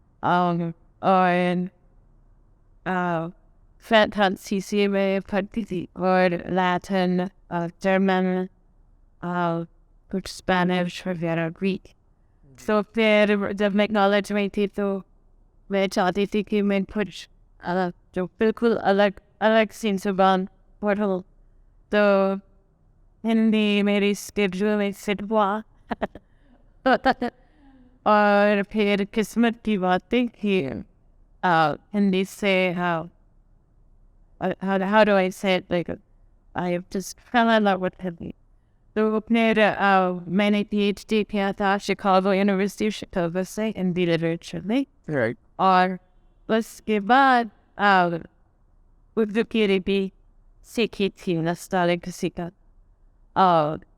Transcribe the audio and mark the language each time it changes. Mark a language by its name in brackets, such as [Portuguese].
[Hindi] और फ्रांसीसी में पढ़ती थी, और लैटिन, जर्मन, कुछ स्पेनिश वगैरह, ग्रीक. तो फिर जब मैं कॉलेज में थी तो मैं चाहती थी कि मैं कुछ अलग, जो बिल्कुल अलग सी ज़ुबान पढ़ूँ. तो हिंदी मेरी स्केड्यूल में फिट हुआ. और फिर किस्मत की बात थी कि हिंदी से [English] how do I say it, like I just fell in love with Hindi. [Hindi] तो फिर मैंने PhD किया था शिकागो यूनिवर्सिटी शिकागो से हिंदी लिटरेचर में. राइट. और उसके बाद उर्दू की भी सीखी थी stylistic का.